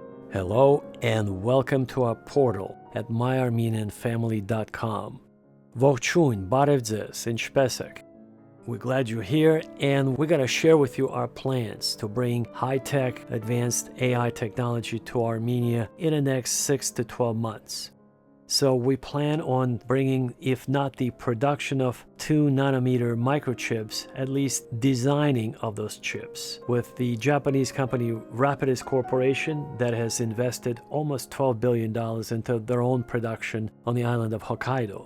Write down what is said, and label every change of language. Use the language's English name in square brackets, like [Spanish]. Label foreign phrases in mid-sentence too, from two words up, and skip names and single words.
[English] Hello and welcome to our portal at myarmenianfamily.com. [Armenian] Ողջույն, բարև ձեզ, ինչպե՞ս եք? [English] We're glad you're here, and we're going to share with you our plans to bring high-tech, advanced AI technology to Armenia in the next 6 to 12 months. So we plan on bringing, if not the production of 2-nanometer microchips, at least designing of those chips with the Japanese company Brightest Corporation that has invested almost $12 billion into their own production on the island of Hokkaido.